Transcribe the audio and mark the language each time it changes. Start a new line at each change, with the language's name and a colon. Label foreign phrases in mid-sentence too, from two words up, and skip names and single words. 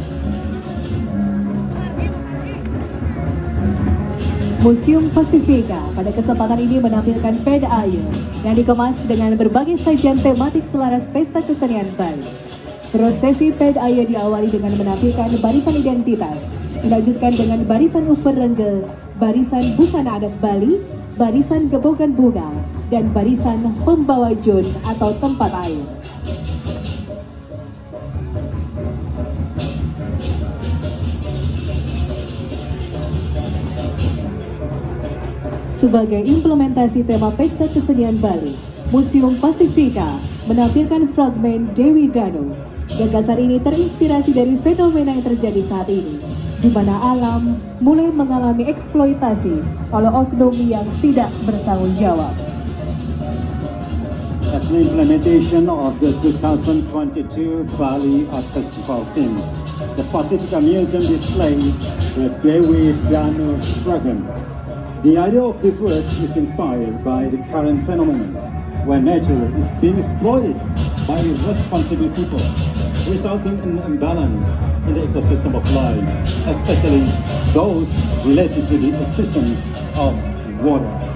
Indonesian: Museum Pasifika pada kesempatan ini menampilkan peda air yang dikemas dengan berbagai sajian tematik selaras pesta kesenian Bali. Prosesi peda air diawali dengan menampilkan barisan identitas, dilanjutkan dengan barisan uper rengge, barisan busana adat Bali, barisan gebogan bunga, dan barisan pembawa jun atau tempat air. Sebagai implementasi tema pesta kesenian Bali, Museum Pasifika menampilkan fragmen Dewi Danu. Gagasan ini terinspirasi dari fenomena yang terjadi saat ini, di mana alam mulai mengalami eksploitasi oleh oknum yang tidak bertanggung jawab.
English: As an implementation of the 2022 Bali Art Festival theme, the Pasifika Museum displays the Dewi Danu slogan. The idea of this work is inspired by the current phenomenon, where nature is being exploited by irresponsible people, resulting in an imbalance in the ecosystem of life, especially those related to the existence of water.